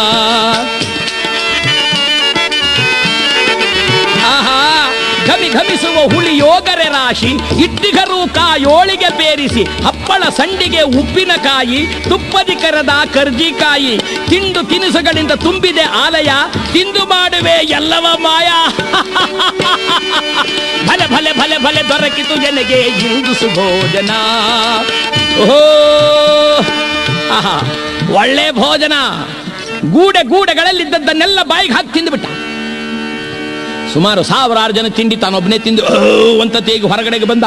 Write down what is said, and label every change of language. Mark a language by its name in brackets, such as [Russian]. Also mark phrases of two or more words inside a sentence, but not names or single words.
[Kannada] ಆಹಾ ಘಮಿ ಘಮಿಸುವ ಹುಳಿಯೋಗರೆ ರಾಶಿ, ಇಟ್ಟಿಗರು ಕಾಯೋಳಿಗೆ ಬೇರಿಸಿ, ಹಪ್ಪಳ ಸಂಡಿಗೆ ಉಪ್ಪಿನಕಾಯಿ, ತುಪ್ಪದಿ ಕರೆದ ಕರ್ಜಿಕಾಯಿ, ತಿಂಡು ತಿನಿಸುಗಳಿಂದ ತುಂಬಿದೆ ಆಲಯ, ತಿಂದು ಮಾಡುವೆ ಎಲ್ಲವ ಮಾಯ, ಭಲೆ ಭಲೆ ಭಲೆ ಭಲೆ ದೊರಕಿತು ಜನಗೆ ಇಂದು ಸುಭೋಜನ. ಓಹೋ ಆಹಾ ಒಳ್ಳೆ ಭೋಜನ. ಗೂಡೆಗಳಲ್ಲಿದ್ದದ್ದನ್ನೆಲ್ಲ ಬಾಯಿಗೆ ಹಾಕಿ ತಿಂದುಬಿಟ್ಟ. ಸುಮಾರು 1000 ಜನ ತಿಂಡಿ ತಾನೊಬ್ಬನೇ ತಿಂದು ಅಂತ ತೇಗಿ ಹೊರಗಡೆಗೆ ಬಂದ.